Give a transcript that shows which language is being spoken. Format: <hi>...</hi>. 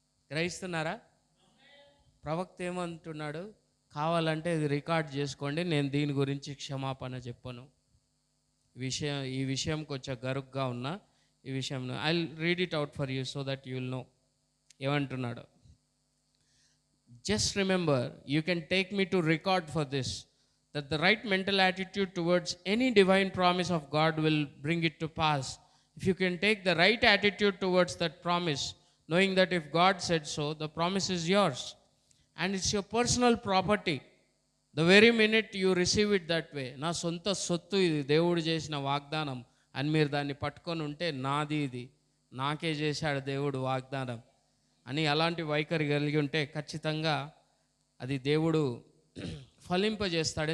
<te>గ్రహిస్తున్నారా? ప్రవక్త ఏమంటున్నాడు? కావాలంటే ఇది రికార్డ్ చేసుకోండి, నేను దీని గురించి క్షమాపణ చెప్పను. ఈ విషయం కొంచెం గరుగ్గా ఉన్నా ఈ విషయం</te> <en>I read it out for you so that you will know.</en> <te>ఏమంటున్నాడు?</te> <en>Just remember, you can take me to record for this, that the right mental attitude towards any divine promise of God will bring it to pass. If you can take the right attitude towards that promise, knowing that if God said so, the promise is yours and it's your personal property. The very minute you receive it that way,</en> <te>నా సొంత సొత్తు ఇది, దేవుడు చేసిన వాగ్దానం అని మీరు దాన్ని పట్టుకొని ఉంటే, నాది ఇది, నాకే చేశాడు దేవుడు వాగ్దానం అని అలాంటి వైఖరి కలిగి ఉంటే ఖచ్చితంగా అది దేవుడు ఫలింపజేస్తాడు.</te>